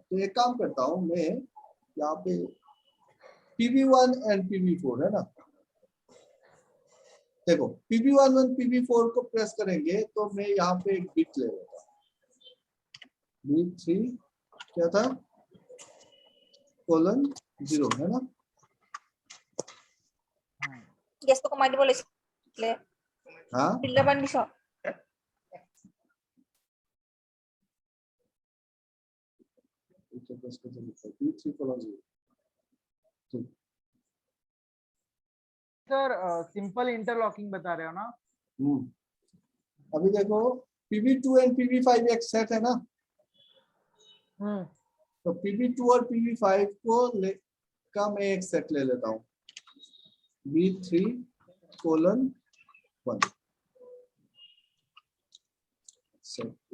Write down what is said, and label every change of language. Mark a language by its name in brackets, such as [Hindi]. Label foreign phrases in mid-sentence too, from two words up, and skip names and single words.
[Hindi] तो एक काम करता हूँ मैं, यहाँ पे PB1 एंड PB4 है ना, देखो PB1 और PB4 को प्रेस करेंगे तो मैं यहाँ पे एक बिट ले लेता हूँ, बिट 3 क्या था, :0 है ना। [Assamese] গেছটো কমাই দিব লাগিছিলে হা ফিল্টাৰ পানী দিছ [Hindi] B3 colon 0 ठीक सर [English] simple interlocking [Hindi] बता रहे हो ना? अभी देखो PB2 एंड PB5 एक सेट है ना, तो PB2 और PB5 को का मैं एक सेट ले लेता हूँ B3 colon 1 सेट।